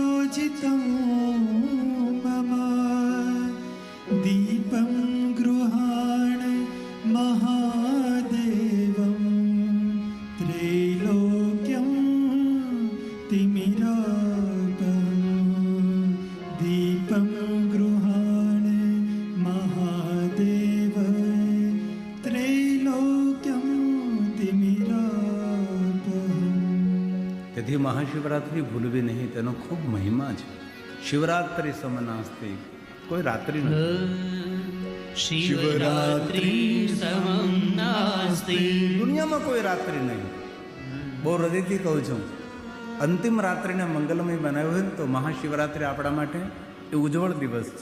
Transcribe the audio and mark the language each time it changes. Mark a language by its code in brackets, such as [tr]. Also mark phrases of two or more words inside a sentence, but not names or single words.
[sa] पूजितं मम दीपं गृहाण महादेवं त्रैलोक्यं तिमिरापहं दीपं गृहाण महादेव त्रैलोक्यं तिमिरापहं। [gu] તેથી મહાશિવરાત્રિ ભૂલવી નહીં, તેનો ખૂબ મહિમા છે. [sa] शिवरात्रि समनास्ति, [gu] કોઈ રાત્રિ નથી. [sa] शिवरात्रि समम नास्ति, [gu] દુનિયામાં કોઈ રાત્રિ નહીં. બહુ હૃદયથી કહું છું, અંતિમ રાત્રિને મંગલમય બનાવ્યું હોય ને તો મહાશિવરાત્રિ આપણા માટે એ ઉજ્જવળ દિવસ છે.